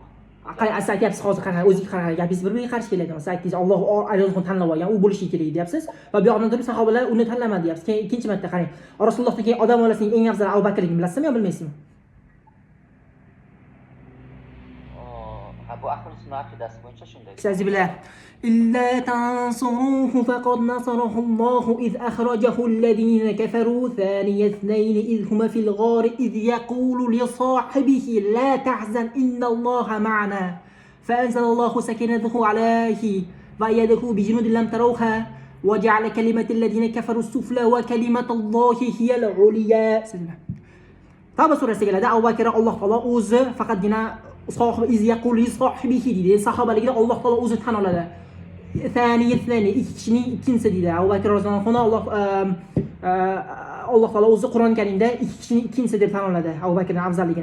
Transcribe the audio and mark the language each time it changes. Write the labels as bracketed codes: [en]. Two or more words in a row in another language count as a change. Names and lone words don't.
[uz] Qani siz aytyapsiz hozir qanaqa o'ziga qanaqa gapingiz bir-biriga qarshi keladi. Siz aytdingiz Alloh Allohni tanlab olgan, u bo'lishi kerak deyapsiz va bu yoqdan turib sahobalar uni tanlamadi deyapsiz. Keyin ikkinchi marta qarang. Rasulullohdan keyin odam bolasining eng afzal Abu Bakrligini bilasizmi yo bilmaysizmi? Bu ahli sunnat aqidasi bo'yicha shunday. Estağfirullah. [ar] إلا تنصروه فقد نصره الله إذ أخرجه الذين كفروا ثاني اثنين إذ هما في الغار إذ يقول لصاحبه لا تحزن إن الله معنا فأنزل الله سكينته عليه وأيده بجنود لم تروها وجعل كلمة الذين كفروا السفلى وكلمة الله هي العليا. [uz] Tavba surasiga keladi. Abu Bakr Alloh taolo o'zi faqatgina [ar] صاحبي إذ يقول لصاحبه [uz] deydi. Sahobaligida Alloh taolo o'zi tan oladi. Thaniyatnani ikki kishining ikkinchisi deydi. Abu Bakr [ar] رضي الله عنه [uz] Alloh taolo o'zi Qur'on Karimda ikki kishining ikkinchisi deb tan oladi. Abu Bakrning afzalligini.